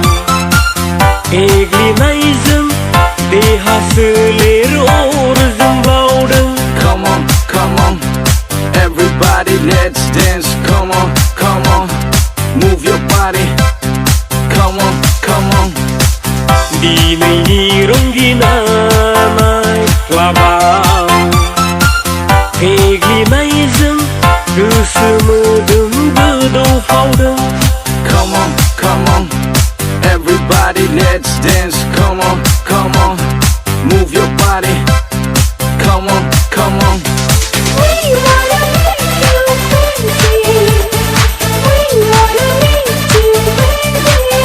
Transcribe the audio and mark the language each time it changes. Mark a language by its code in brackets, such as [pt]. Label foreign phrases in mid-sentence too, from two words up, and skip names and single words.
[brx] एग्लिनायजों देहा सोलेर अरजों बावदों [en] Come on, come on, everybody let's dance. Come on, come on, move your body. Come on, come on. [brx] दिनैनि रंगिना नाइटक्लाबाव एग्लिनायजों गोसो मोदोम गोदौफावदों [en] Come on, come on, everybody let's dance. Come on, come on, move your body. Come on, come on. We wanna make you crazy. We wanna make you crazy.